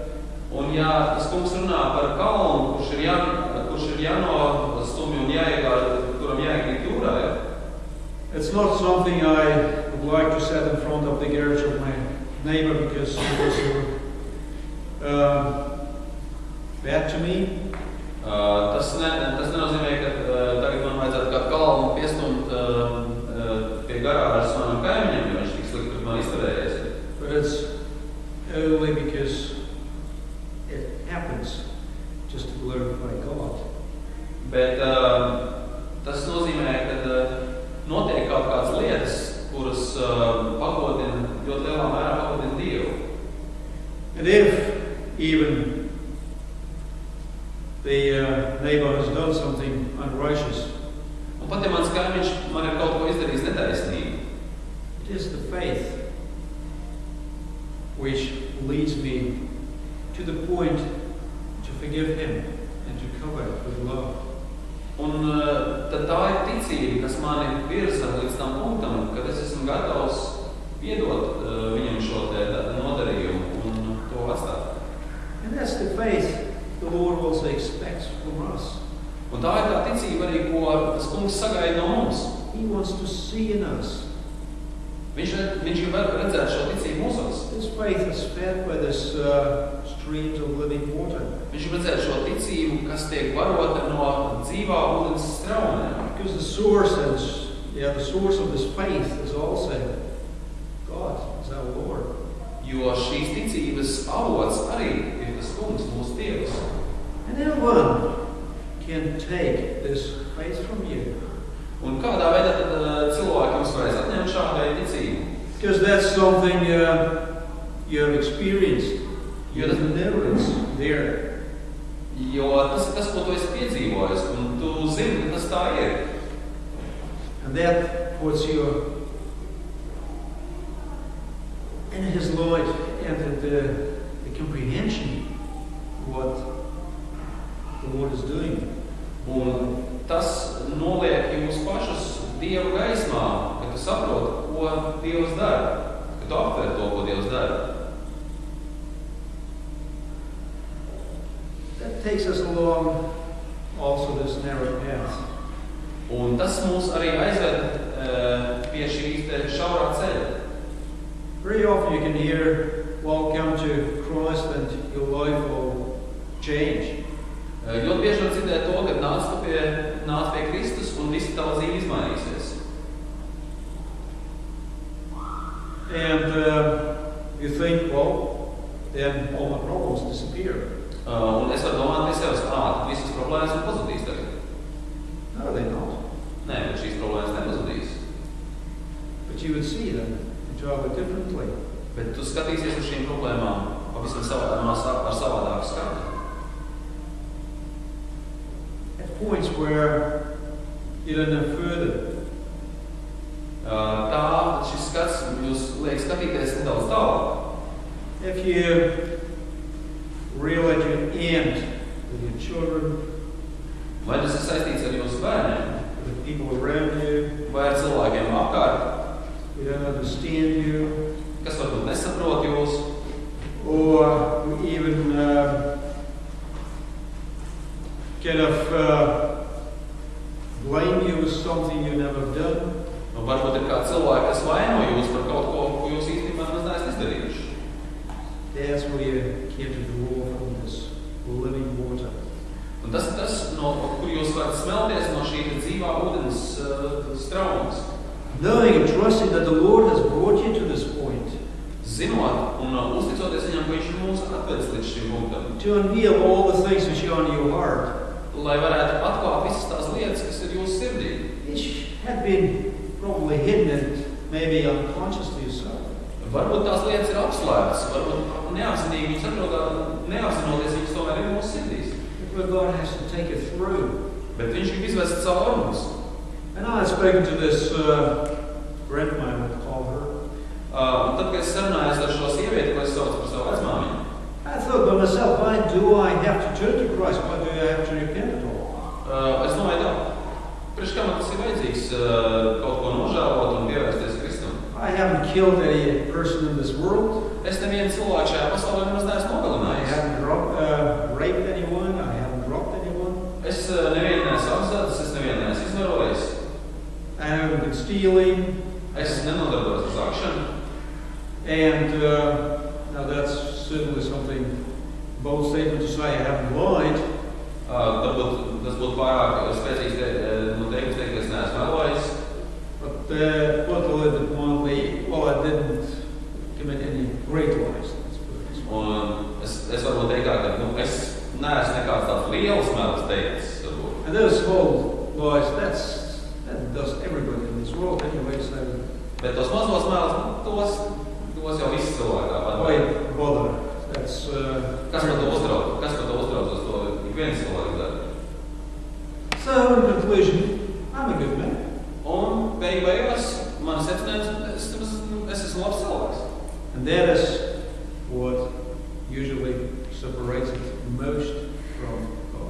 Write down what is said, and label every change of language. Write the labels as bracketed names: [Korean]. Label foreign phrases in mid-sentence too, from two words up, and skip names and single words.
[Latvian] Un ja tas kungs runā par kalnu, kurš ir jānostumj un kuram jāikrīt jūrā, ja? [English] It's not something I would like to set in front of the garage of my neighbor because it was bad to me. [Latvian] Tas nenozīmē, ka tagad man vajadzētu kādu kalnu piestumt pie garāžas manam kaimiņam, jo viņš tik slikti pret man izturējies. [English] But it's only because it happens just to glorify God. [Latvian] Bet tas nozīmē, ka notiek kaut kādas lietas, kuras pagodina, ļoti lielā mērā pagodina Dievu. [English] And if even the neighbor has done something unrighteous, [Latvian] un pat ja mans kaimiņš man ir kaut ko izdarījis netaisnīgi, [English] it is the faith which leads me to the point to forgive him and to cover it with love. [Latvian] Un tad tā ir ticība, kas mani virza līdz tam punktam, kad es esmu gatavs piedot viņam šo nodarījumu un to atstāt. [English] And that's the faith the Lord also expects from us. [Latvian] Un tā ir tā ticība arī, ko tas kungs sagaida no mums. [English] He wants to see in us. [Latvian] Viņš grib redzēt šo ticību mūsos. [English] This faith is fed by this streams of living water. [Latvian] Viņš grib redzēt šo ticību, kas tiek barota no dzīvā ūdens straumēm. [English] Because the source of this faith is also God, is our Lord. [Latvian] Jo šīs ticības avots arī ir tas kungs, mūsu Dievs. [English] And no one can take this faith from you. [Latvian] Un kādā veidā tad cilvēki jums varēs atņemt šādai ticību? [English] Because that's something you have experienced. You know it's there. [Latvian] Jo tas ir tas, ko tu esi piedzīvojis, un tu zini, ka tas tā ir. [English] And that puts you in His light and the comprehension of what the Lord is doing. [Latvian] Un tas noliek jūs pašus Dieva gaismā, ka tu saproti, ko Dievs dara, ka tu aptver to, ko Dievs dara. [English] That takes us along also this narrow path. [Latvian] Un tas mūs arī aizved pie šīs te šaurā ceļa. [English] Very often you can hear, well, come to Christ and your life will change. [Latvian] Ļoti bieži var dzirdēt to, ka nāc pie Kristus un visi tava dzīve izmainīsies. [English] And you think, well, then all my problems disappear. [Latvian] Un es varu domāt pie sevis, tad visas problēmas ir pazudīs tagad. [English] No, they're not. [Latvian] Nē, bet šīs problēmas nepazudīs. [English] But you would see them entirely differently. [Latvian] Bet tu skatīsies uz šīm problēmām pavisam ar savādāku skatu. [English] At points where you don't know further. [Latvian] Šis skats jūs liek skatīties nedaudz tālāk. [English] If you realize your end with your children, [Latvian] Vai tas ir saistīts ar jūsu bērniem? [English] with the people around you, [Latvian] Vai ar cilvēkiem apkārt, [English] who don't understand you, [Latvian] kas varbūt nesaprot jūs, [English] or who even blame you for something you never done? [Latvian] varbūt ir kāds cilvēki, kas vaino jūs par kaut ko jūs īstenībā neesat izdarījuši. [English] That's where you get to draw from this living water. [Latvian] Un tas ir tas, no kur jūs varat smelties no šī dzīvā ūdens straumes. [English] Knowing and trusting that the Lord has brought you to this point. [Latvian] Zinot un uzticoties viņam, ka viņš mūs atvedis līdz šim punktam. [English] To unveil all the things which are on your heart. [Latvian] Lai varētu atklāt visas tās lietas, kas ir jūsu sirdī. [English] Which had been probably hidden and maybe unconscious to yourself. [Latvian] Varbūt tās lietas ir apslēptas, varbūt neapzinīgi viņas neapzinoties viņas tomēr ir mūsu sirdīs. [English] But God has to take it through. [Latvian] Bet viņš grib izvest cauri mums. [English] And I had spoken to this friend of mine, I'd call her. [Latvian] Un tad, kad es sarunājos ar šo sievieti, ko es saucu par savu vecmāmiņu, [English] I thought by myself, why do I have to turn to Christ? Why do I have to repent at all? [Latvian] es domāju tā, priekš kā man tas ir vajadzīgs kaut ko nožēlot un pievērsties Kristum. [English] I haven't killed any person in this world. [Latvian] Es nevienu cilvēku šajā pasaulē nemaz neesmu [English] I [Latvian] nogalinājis. [English] haven't raped anyone. I haven't robbed anyone. [Latvian] Es nevienu neesmu apzadis, es nevienu neesmu izvarojis. [English] I haven't been stealing. [Latvian] Es nenodarbojos ar zākšanu. [English] And now that's certainly something bold statement to say. I haven't lied. [Latvian] Varbūt tas būtu pārāk spēcīgs teikums teikt, ka es neesmu melojis. [English] But put a little bit mildly, well, I didn't commit any great lies. Let's put it this way. [Latvian] Un es varbūt teikt, ka es neesmu nekāds tāds liels melis teicis. [English] And those whole lies, that does everybody in this world anyway, so [Latvian] Bet tos mazos melus, tos jau visi cilvēki tāpat. [English] why bother? That's [Latvian] Kas par to uztrauc? Kas par to uztraucas? To ik viens cilvēks dara. [English] so in conclusion, I'm a good man. [Latvian] Un beigās man secinājums, es esmu labs cilvēks. [English] And that is what usually separates it most from God.